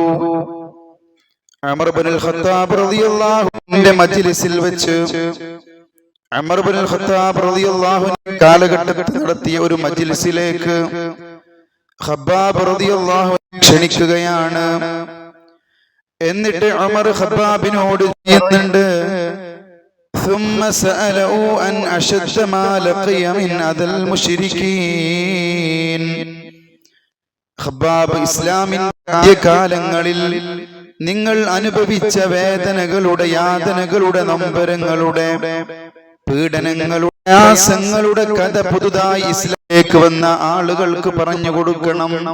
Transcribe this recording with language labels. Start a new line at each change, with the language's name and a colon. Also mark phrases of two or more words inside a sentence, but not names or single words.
Malayalam: ഉമർ ഇബ്നുൽ ഖത്താബ്
Arabic: رضي الله عنه
Malayalam: മജ്ലിസിൽ വെച്ച് ഉമർ ഇബ്നുൽ ഖത്താബ്
Arabic: رضي الله عنه
Malayalam: കാലഘട്ടത്തിൽ നടത്തിയ ഒരു മജ്ലിസിലേക്ക് ഖബ്ബാബ്
Arabic: رضي الله عنه
Malayalam: ക്ഷണിക്കുകയാണ്. എന്നിട്ട് ഉമർ ഖബ്ബാബിനോട് പറയുന്നുണ്ട്,
Arabic: ثم سألوا أن أشد ما لقي من أذى المشركين.
Malayalam: ഖബ്ബാബ്, ഇസ്ലാമിന്റെ കാലങ്ങളിൽ നിങ്ങൾ അനുഭവിച്ച വേദനകളുടെ, യാതനകളുടെ, നൊമ്പരങ്ങളുടെ, പീഡനങ്ങളുടെ, പ്രയാസങ്ങളുടെ കഥ പുതുതായി ഇസ്ലാമിലേക്ക് വന്ന ആളുകൾക്ക് പറഞ്ഞു കൊടുക്കണം.